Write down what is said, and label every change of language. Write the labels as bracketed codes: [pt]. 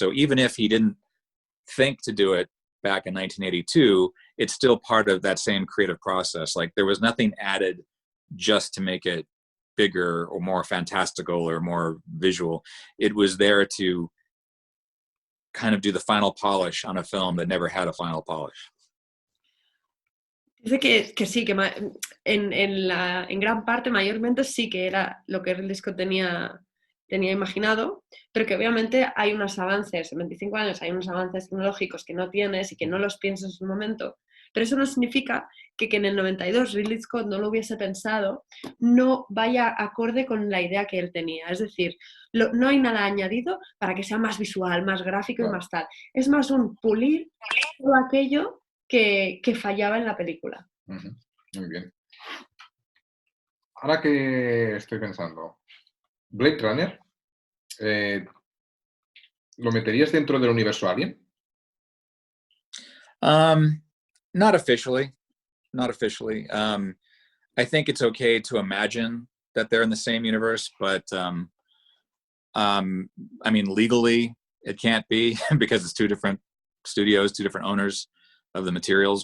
[en] So even if he didn't think to do it back in 1982, it's still part of that same creative process. Like there was nothing added just to make it bigger or more fantastical or more visual. It was there to kind of do the final polish on a film that never had a final polish. [es] Dice que sí, que en gran parte, mayormente sí que era lo que Ridley Scott tenía imaginado, pero que obviamente hay unos avances, en 25 años hay unos avances tecnológicos que no tienes y que no los piensas en su momento, pero eso no significa que en el 92 Ridley Scott no lo hubiese pensado, no vaya acorde con la idea que él tenía. Es decir, no hay nada añadido para que sea más visual, más gráfico y más tal. Es más un pulir todo aquello que fallaba en la película. Muy bien. Ahora que estoy pensando, Blade Runner, ¿lo meterías dentro del universo Alien? [en] Not officially. I think it's okay to imagine that they're in the same universe, but I mean, legally it can't be because it's 2 different studios, 2 different owners of the materials.